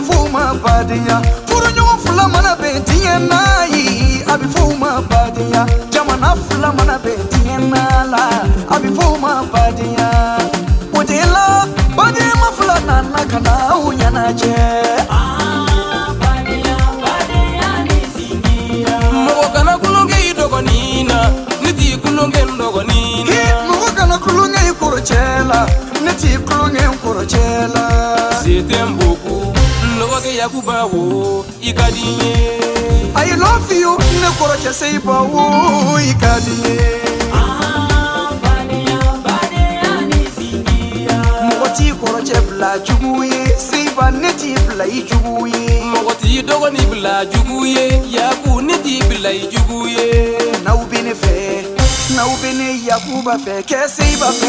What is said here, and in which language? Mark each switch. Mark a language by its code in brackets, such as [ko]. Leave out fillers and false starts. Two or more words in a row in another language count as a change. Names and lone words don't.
[bm] fuma badiya furu ɲɔgɔn fila mana bɛn diɲɛ na yi a bɛ fɔ ma badiya jamana fila mana bɛn diɲɛ na la a bɛ fɔ ma badiya o de la badiyama fila nana ka na aw ɲɛnajɛ mɔgɔ kana kulonkɛ i dɔgɔnin na ne t'i kulonkɛ n dɔgɔnin na mɔgɔ kana kulonkɛ i kɔrɔcɛ la ne t'i kulonkɛ n kɔrɔcɛ la se tɛ n boku n dɔgɔkɛ yakuba wo i ka di n ye [en] I love you [bm] ne kɔrɔcɛ Seiba wo i ka di n ye mɔgɔ t'i kɔrɔcɛ bila jugu ye Seiba ne t'i bila i jugu ye mɔgɔ t'i dɔgɔnin bila jugu ye yaku ne t'i bila i jugu ye n'aw bɛ ne fɛ n'aw bɛ ne Yakuba fɛ kɛ Seiba fɛ